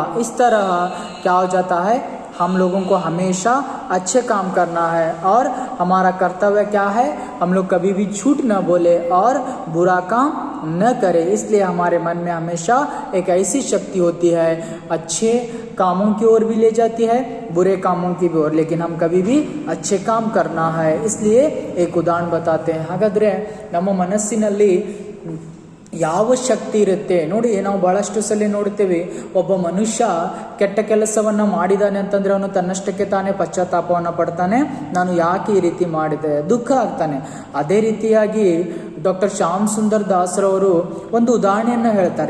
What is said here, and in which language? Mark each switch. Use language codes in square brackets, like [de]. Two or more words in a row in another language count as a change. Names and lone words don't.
[hi] इस तरह क्या हो जाता है, हम लोगों को हमेशा अच्छे काम करना है और हमारा कर्तव्य क्या है, हम लोग कभी भी झूठ न बोले और बुरा काम न करें। इसलिए हमारे मन में हमेशा एक ऐसी शक्ति होती है, अच्छे कामों की ओर भी ले जाती है, बुरे कामों की भी ओर, लेकिन हम कभी भी अच्छे काम करना है। इसलिए एक उदाहरण बताते हैं। [kn] हाಗಾದ್ರೆ ನಮ್ಮ ಮನಸ್ಸಿನಲ್ಲಿ ಯಾವ ಶಕ್ತಿ ಇರುತ್ತೆ ನೋಡಿ, ನಾವು ಬಹಳಷ್ಟು ಸಲ ನೋಡ್ತೇವೆ, ಒಬ್ಬ ಮನುಷ್ಯ ಕೆಟ್ಟ ಕೆಲಸವನ್ನ ಮಾಡಿದಾನೆ ಅಂತಂದ್ರೆ ಅವನು ತನ್ನಷ್ಟಕ್ಕೆ ತಾನೇ ಪಶ್ಚಾತ್ತಾಪವನ್ನು ಪಡ್ತಾನೆ, ನಾನು ಯಾಕೆ ಈ ರೀತಿ ಮಾಡಿದೆ, ದುಃಖ ಆಗ್ತಾನೆ. ಅದೇ ರೀತಿಯಾಗಿ ಡಾಕ್ಟರ್ ಶ್ಯಾಮ್ ಸುಂದರ್ ದಾಸರವರು ಒಂದು ಉದಾಹರಣೆಯನ್ನು ಹೇಳ್ತಾರೆ.